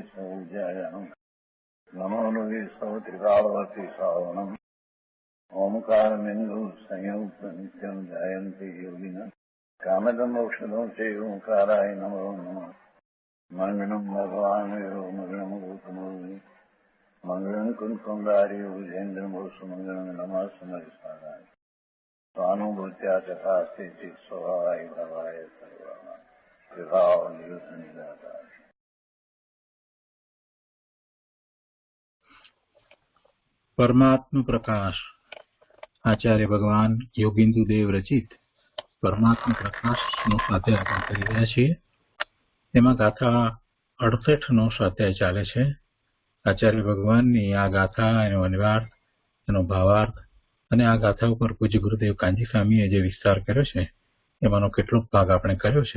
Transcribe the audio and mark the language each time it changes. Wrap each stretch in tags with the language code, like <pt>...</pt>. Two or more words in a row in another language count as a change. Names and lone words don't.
<sa>सौजयाम् नमो लोये सौत्रिकालवती सावनम् ओंकारमिन्दु संयुक्त नित्यम् जयन्ति योगिनः कामदम् मोक्षदम् चैव ओंकाराय नमो नमः मङ्गलम् भगवान् वीरो मङ्गलम् गौतमोऽग्नि मङ्गलम् कुन्कुण्डारि भुजेन्द्रमोसु मङ्गलम् नमः समरिसाराय स्वानुभूत्या तथास्ति स्वभावाय भवाय सर्वः विभाव निरुद्ध निराकार।</sa> <gu>પરમાત્મ પ્રકાશ આચાર્ય ભગવાન યોગિંદુ દેવ રચિત પરમાત્મ પ્રકાશ નો સ્વાધ્યાય આપણે કરી રહ્યા છીએ। તેમાં ગાથા 68 નો સ્વાધ્યાય ચાલે છે। આચાર્ય ભગવાનની આ ગાથા, એનો અન્વયાર્થ, એનો ભાવાર્થ અને આ ગાથા ઉપર પૂજ્ય ગુરુદેવ કાંજી સ્વામીએ જે વિસ્તાર કર્યો છે એમાંનો કેટલોક ભાગ આપણે કર્યો છે।</gu>